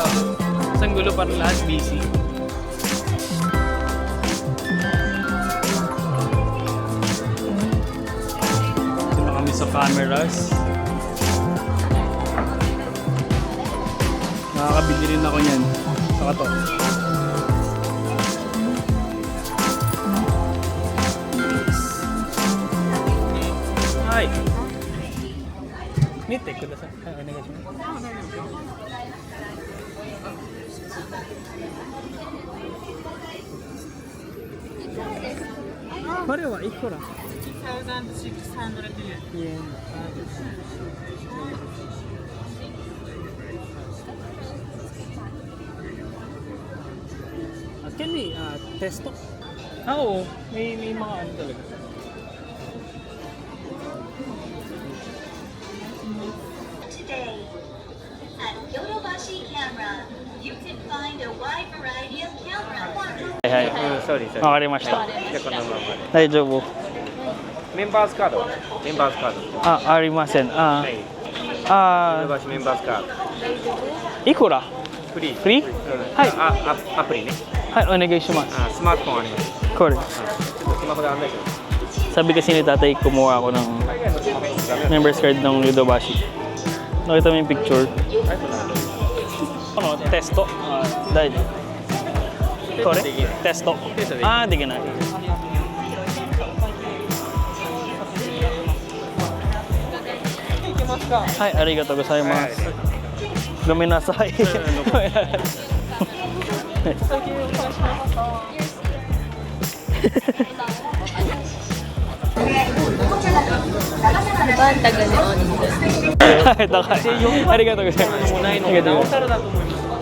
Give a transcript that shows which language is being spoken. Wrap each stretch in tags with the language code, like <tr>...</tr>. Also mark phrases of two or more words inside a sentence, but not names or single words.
<tl>Isang gulo, parang lahat busy. Ito na kami sa cameras. Nakakabili rin ako niyan. Saka to. Hi!</tl> <ja>見てください。はい、お願いします。これはいくら？</ja> <en>1,600 yen. Can we test to?</en> <tl>Oo, may mga ano talaga.</tl> <en>Today, at Yodobashi Camera, you can find a wide variety of cameras.</en> <ja>はいはい。</ja> <en>sorry,</en> <ja>わかりました。じゃあこのままで。大丈夫。メンバーズカードメンバーズカード。あ、ありません。あ、はい。あヨドバシメンバーズカード。いくら？フリー。フリー？はい。アプリね。はい、お願いします。スマートフォンあります。これ。スマホで案内します。</ja> <tl>Sabi kasi ni tatay, kumuha ako ng members card ng Yodobashi. Nakita mo yung picture? Ano? Testo? Dahil. Kore? Testo. Ah, di ka na.</tl> <ja>Hi, ありがとうございます. Gomenasai.</ja> <tl>Ano ba ang tagal ni Onin doon?</tl> <ja>ありがとうございます. ありがとうございます.</ja>